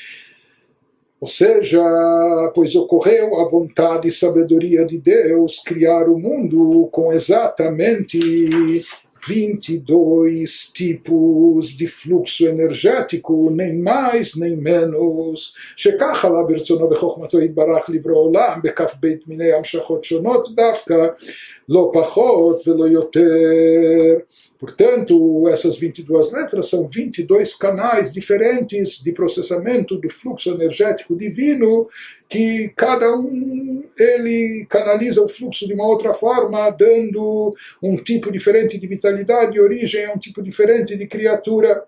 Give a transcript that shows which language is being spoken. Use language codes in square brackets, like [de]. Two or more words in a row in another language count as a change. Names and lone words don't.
[pt] Ou seja, pois ocorreu a vontade e sabedoria de Deus criar o mundo com exatamente 22 tipos de fluxo energético, nem mais nem menos. [he] שכך עלה ברצונו בחוכמתו יתברך לברוא עולם בכף בית מיני המשכות שונות דווקא, לא פחות ולא יותר. [pt] Portanto, essas 22 letras são 22 canais diferentes de processamento do fluxo energético divino, que cada ele canaliza o fluxo de uma outra forma, dando um tipo diferente de vitalidade e origem a um tipo diferente de criatura.